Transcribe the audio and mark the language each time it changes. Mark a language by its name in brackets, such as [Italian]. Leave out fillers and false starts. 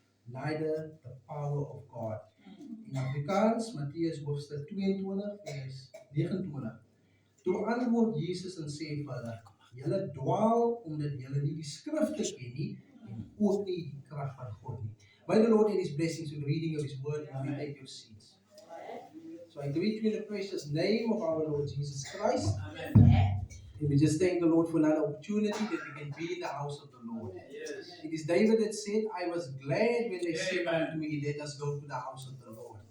[English] neither the power of God. [Afrikaans] In Afrikaans, Matteus hoofstuk 22 vers 29. Toe antwoord Jesus en sê vir hulle: Julle dwaal omdat julle nie die skrifte ken nie en ook nie die krag van God nie. [English] May the Lord add His blessings to the reading of His word and we take your seats. So I greet you in the precious name of our Lord Jesus Christ. Amen. And we just thank the Lord for another opportunity that we can be in the house of the Lord. Yes. It is David that said, I was glad when they said unto me, let us go to the house of the Lord.